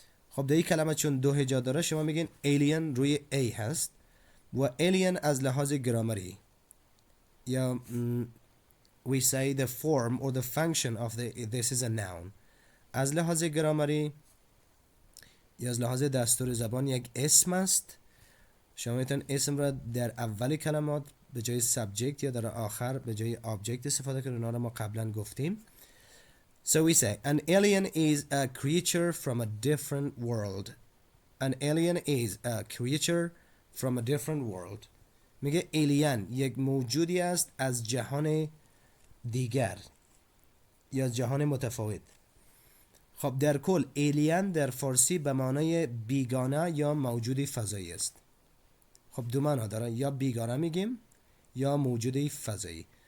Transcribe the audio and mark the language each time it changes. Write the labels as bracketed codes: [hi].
[fa] خب در این کلمه چون 2 هجا داره شما میگین alien روی A هست و alien از لحاظ گرامری یا [en] we say the form or the function of this is a noun. [fa] از لحاظ گرامری یا از لحاظ دستور زبان یک اسم است. شما میتونید اسم را در اول کلمات به جای subject یا در آخر به جای object استفاده کنید. اونا را ما قبلا گفتیم. [en] So we say an alien is a creature from a different world. An alien is a creature from a different world. [fa] میگه alien یک موجودی است از جهان دیگر یا جهان متفاوت. خب در کل alien در فارسی به معنای بیگانه یا موجودی فضایی است. خب دو معنا داره، یا بیگانه میگیم یا موجودی فضایی.